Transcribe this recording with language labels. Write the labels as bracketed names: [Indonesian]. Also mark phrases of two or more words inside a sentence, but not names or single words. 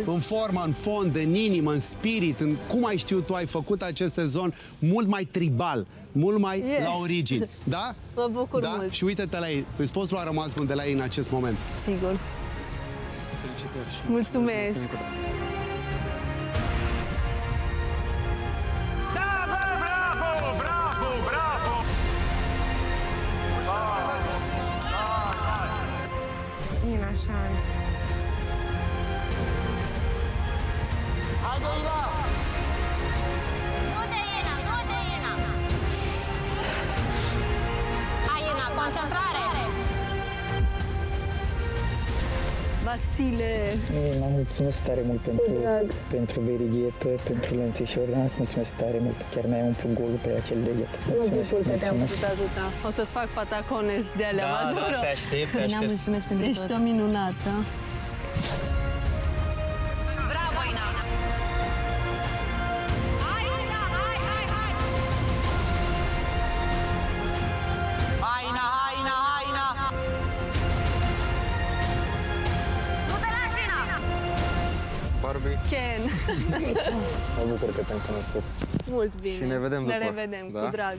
[Romanian] în formă, în fond, în inimă, în spirit, în cum ai știut tu, ai făcut acest sezon mult mai tribal, mult mai Yes. la origini. Da? Mă bucur Da? mult. Și uite-te la ei. Îți poți lua rămas bun de la ei în acest moment. Sigur. Felicitări și Mulțumesc. Ina Șan. Du-te, Ina, du-te, Ina. Hai, Ina, concentrare. Vasile. Mă mulțumesc tare mult pentru verighetă, pentru lănțișor. Îți mulțumesc tare mult. Chiar mi-ai umplut golul pe acel deget. Mă bucur că te-am putut ajuta. O să-ți fac patacones de alea, mă adoră. te aștept, te Ina, mulțumesc pentru Ești tot. o minunată. Bravo, Ina. Hai, Ina, hai, hai, hai. Hai, Ina, hai, Ina, hai, Ina! Nu te lași, Ina. Barbie. Ken. Mă bucur că te-am cunoscut. Mult bine. Și ne vedem Ne după. revedem, Da? cu drag.